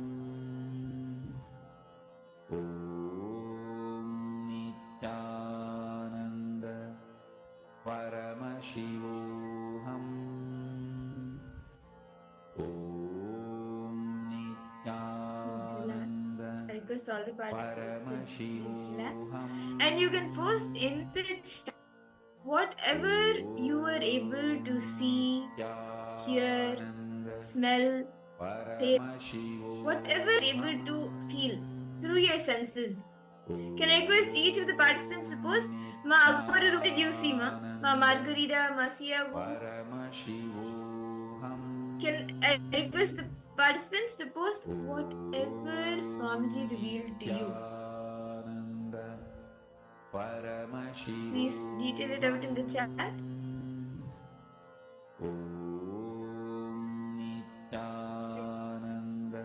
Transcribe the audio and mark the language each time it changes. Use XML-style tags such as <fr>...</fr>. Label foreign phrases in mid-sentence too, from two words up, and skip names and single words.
<en>Om Nithyananda Paramashivoham Om Nithyananda I request all the participants to please relax. Paramashivoham And you can post in the chat whatever you are able to see, hear, smell, taste, whatever you're able to feel through your senses. Can I request each of the participants to post? Ma Agora, what did you see, ma? Ma Margarita, ma Siavu? Paramashivoham Can I request the participants to post whatever Swamiji revealed to you? Nithyananda Please detail it out in the chat. Om Nithyananda</en>